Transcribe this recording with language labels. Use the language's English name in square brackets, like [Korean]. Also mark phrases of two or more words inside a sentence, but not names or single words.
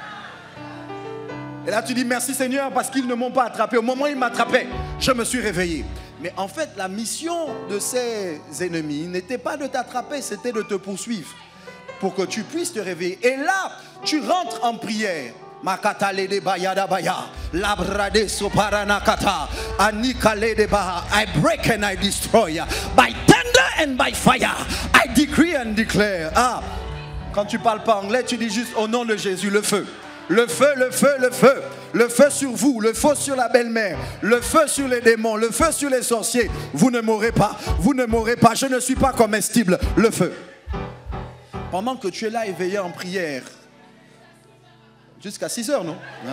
[French] Et là, tu dis merci Seigneur parce qu'ils ne m'ont pas attrapé. Au moment où ils m'attrapaient, je me suis réveillé. Mais en fait, la mission de ces ennemis n'était pas de t'attraper, c'était de te poursuivre pour que tu puisses te réveiller. Et là, tu rentres en prière. Makatale de bayada baya, labrade soparanakata, anikale de baha. [English] I break and I destroy by thunder and by fire. I decree and declare. [French] Ah, quand tu parles pas anglais, tu dis juste au nom de Jésus, le feu. Le feu, le feu, le feu. Le feu sur vous, le feu sur la belle-mère, le feu sur les démons, le feu sur les sorciers. Vous ne mourrez pas, vous ne mourrez pas. Je ne suis pas comestible. Le feu. Pendant que tu es là éveillé en prière, jusqu'à 6h, non?